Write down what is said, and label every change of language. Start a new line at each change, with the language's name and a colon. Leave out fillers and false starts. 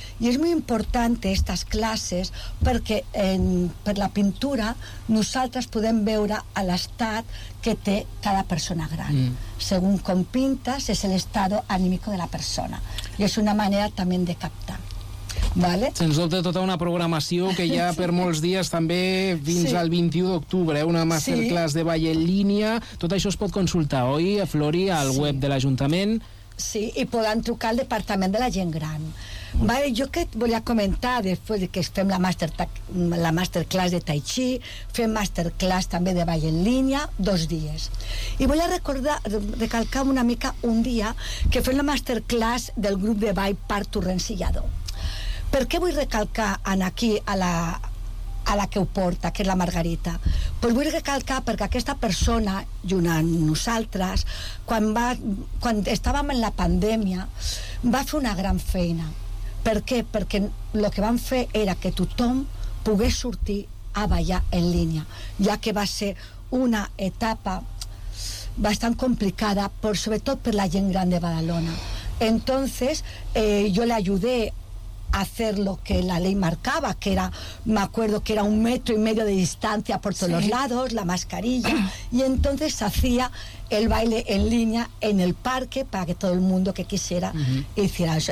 Spanish: Y es muy importante estas clases, porque
Catalan: per la pintura nosaltres podem veure l'estat que té cada persona gran. Mm.
Spanish: Según com pintas, es el estado anímico de la persona. Y es una manera también de captar.
Catalan: Vale. Sens dubte, tota una programació que hi ha per molts dies, també fins al 21 d'octubre, una masterclass de ball en línia. Tot això es pot consultar, oi, a Flori, al web de l'Ajuntament? Sí, i poden trucar al Departament de la Gent Gran. Vale, jo que et volia comentar, després que fem la masterclass de Tai Chi, fem masterclass també de ball en línia, dos dies. I volia recalcar una mica un dia que fem la masterclass del grup de ball Parc Torrencillado. Per què vull recalcar aquí a la que ho porta, que és la Margarita? Pues vull recalcar perquè aquesta persona, junt amb nosaltres, quan estàvem en la pandèmia, va fer una gran feina. Per què? Perquè el que van fer era que tothom pogués sortir a ballar en línia, ja que va ser una etapa bastant complicada, però sobretot per la gent gran de Badalona.
Spanish: Entonces,
Catalan: jo l'ajudé
Spanish: hacer lo que la ley marcaba, que era, me acuerdo que era 1.5 metros de distancia por todos los lados, la mascarilla, y entonces hacía el baile en línea en el parque para que todo el mundo que quisiera hiciera eso.